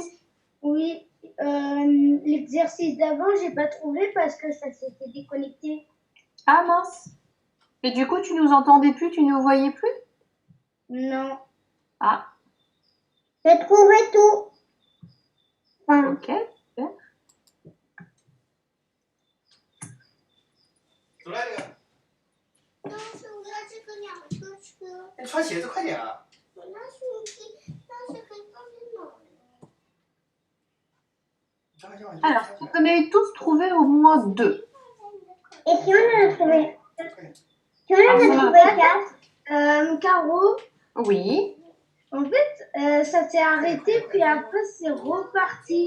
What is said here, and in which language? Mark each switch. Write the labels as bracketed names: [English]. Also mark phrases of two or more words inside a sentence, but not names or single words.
[French] Oui, l'exercice d'avant, j'ai pas trouvé parce que ça s'était déconnecté. Ah mince. Et du coup, tu nous entendais plus, tu nous voyais plus? Non. Ah, J'ai trouvé tout. Enfin, ok. Super. [Chinese] 走来，这个，但是我要这个2个车，你穿鞋子快点啊！我那是可以放在哪儿？ [French] Alors, vous en avez tous trouvé au moins 2. et si on en a trouvé? Si on en Ah, a trouvé 4? Caro, Oui. en fait, ça s'est arrêté, puis après, c'est reparti.